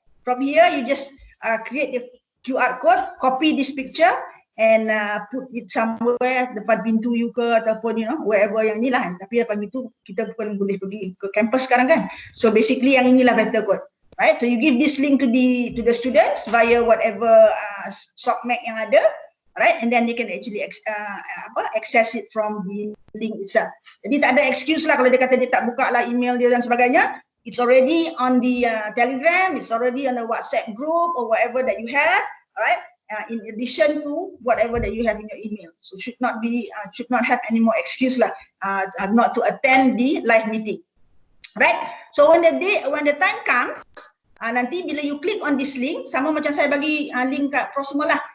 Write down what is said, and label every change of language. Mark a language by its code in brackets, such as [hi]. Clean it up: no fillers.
[en] From here you just create the QR code, copy this picture and put it somewhere [ms] depan pintu you ke ataupun [en] wherever [ms] yang inilah. Tapi depan pintu kita bukan boleh pergi ke kampus sekarang kan. So basically yang inilah [en] better code. [ms] Right? [en] So you give this link to the students via whatever SOCMAC [ms] yang ada. [en] Right? And then they can actually access it from the link itself. [ms] Jadi tak ada excuse lah kalau dia kata dia tak buka lah email dia dan sebagainya. [en] It's already on the Telegram, it's already on the WhatsApp group or whatever that you have. Alright? In addition to whatever that you have in your email. So should not have any more excuse [ms] lah [en] not to attend the live meeting. Right? So when the time comes, [ms] nanti bila [en] you click on this link, [ms] sama macam saya bagi link kat Prosuma lah.